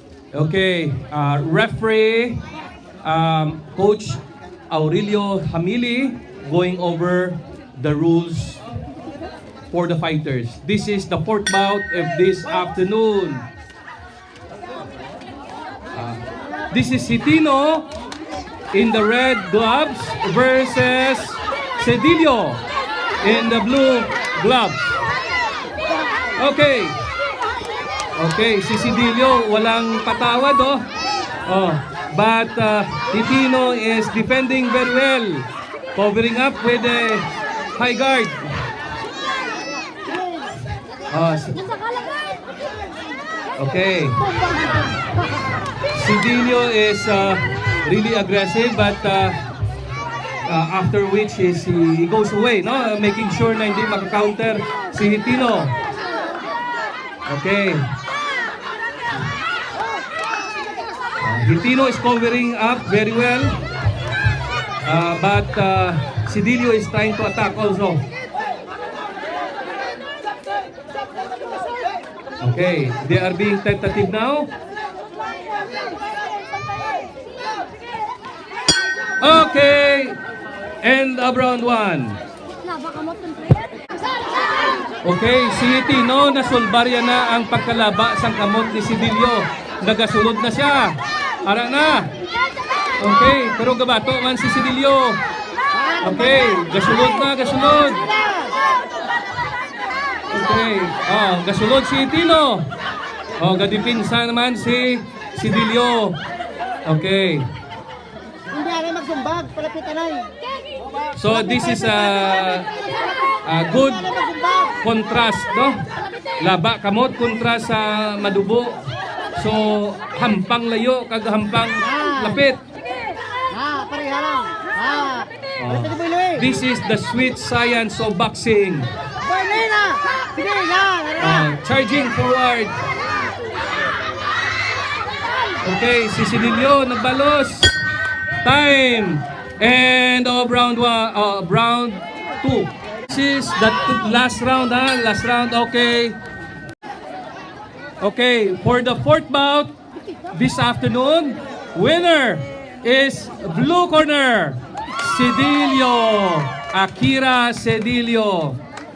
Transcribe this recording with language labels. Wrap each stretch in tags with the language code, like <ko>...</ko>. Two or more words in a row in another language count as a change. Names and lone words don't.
<en>Okay, referee, Coach Aurelio Hamili going over the rules for the fighters. This is the fourth bout of this afternoon. This is Hitino in the red gloves versus Cedillo in the blue gloves. Okay. Okay,</en> <tl>si Cedillo walang patawad</tl> <en>but Hitino is defending very well, covering up with a high guard. Okay. Cedillo is really aggressive, but after which he goes away, no? Making sure</en> <tl>na hindi maka-counter si Hitino. Okay.</tl> <en>Hitino is covering up very well, but Cedillo is trying to attack also. Okay, they are being tentative now. Okay, end of round 1.</en> <hil>Okay, si Hitino nasulbarya na ang pagkalaba sang kamot ni Cedillo. Nagasulod na siya. Ara na. Okay, pero gabato man si Cedillo. Okay, gasulod na, gasulod. Okay, gasulod si Hitino. Gadipinsa naman si Cedillo. Okay. Hindi na magsumbag, palapitan ay.</hil> <en>So this is a good contrast, no?</en> <hil>Laba kamot kontra sa madubo. So hampang layo kag hampang lapit. Pareha lang.</hil> <en>This is the sweet science of boxing. Charging forward.</en> <hil>Okay, si Cedillo nagbalos.</hil> <en>Time. End of round 2. This is the last round, last round. Okay. Okay, for the fourth bout this afternoon, winner is blue corner, Cedillo, Akira Cedillo.</en>